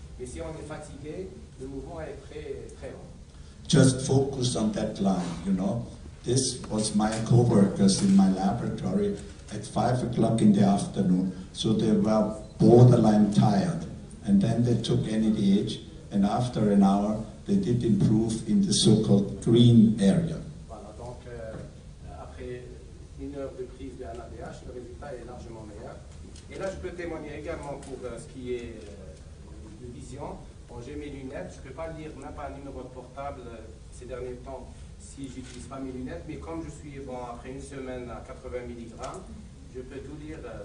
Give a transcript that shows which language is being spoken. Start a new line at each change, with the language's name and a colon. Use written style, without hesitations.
French: Mais si on est fatigué, le mouvement est très lent.
English: Just focus on that line, you know. This was my co-workers in my laboratory at 5 o'clock in the afternoon. So they were borderline tired. And then they took NADH, and after an hour, they did improve in the so-called green area.
French: Voilà, donc après une heure de prise de NADH, le résultat est largement meilleur. Et là, je peux témoigner également pour ce qui est de vision. Bon, j'ai mes lunettes, je ne peux pas lire même pas un numéro de portable ces derniers temps si je n'utilise pas mes lunettes, mais comme je suis, après une semaine à 80 mg, je peux tout lire.